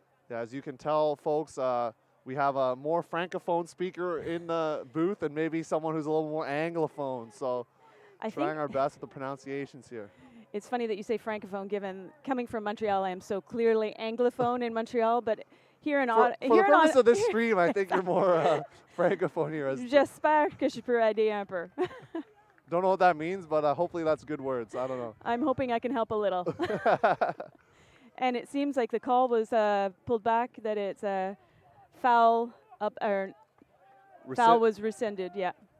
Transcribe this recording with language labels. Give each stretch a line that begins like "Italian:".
English: Yeah, as you can tell, folks, we have a more francophone speaker in the booth and maybe someone who's a little more anglophone. So trying our best with the pronunciations here. It's funny that you say francophone, given coming from Montreal, I am so clearly anglophone in Montreal, but here in Ottawa. For the purpose of this stream, I think you're more francophone here.
French: J'espère que je peux aider un peu.
English: Don't know what that means, but hopefully that's good words. I don't know. I'm hoping I can help a little. And it seems like the call was pulled back, that it's a foul up, or foul was rescinded, yeah.